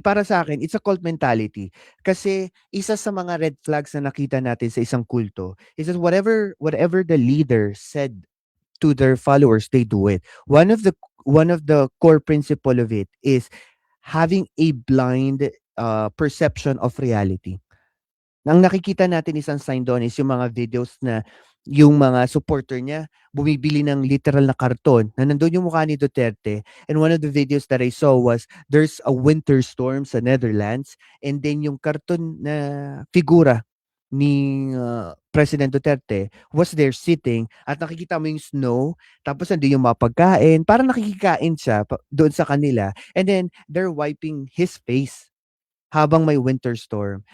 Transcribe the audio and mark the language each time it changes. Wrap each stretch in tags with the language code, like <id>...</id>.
<tl>Para sa akin,</tl> <en>it's a cult mentality.</en> <tl>Kasi isa sa mga</tl> <en>red flags</en> <tl>na nakita natin sa isang kulto</tl> <en>is that whatever the leader said to their followers, they do it. One of the core principle of it is having a blind perception of reality.</en> <tl>Ang nakikita natin isang sign doon is yung mga videos na yung mga supporter niya</tl> <en>bumibili ng literal na karton</en> <tl>na nandun yung mukha ni Duterte.</tl> <en>And one of the videos that I saw was there's a winter storm sa Netherlands, and then</en> <tl>yung karton na figura ni</tl> <en>President Duterte was there sitting,</en> <tl>at nakikita mo yung</tl> <en>snow,</en> <tl>tapos nandun yung mga pagkain, parang nakikikain siya doon sa kanila,</tl> <en>and then they're wiping his face</en> <tl>habang may</tl> <en>winter storm.</en>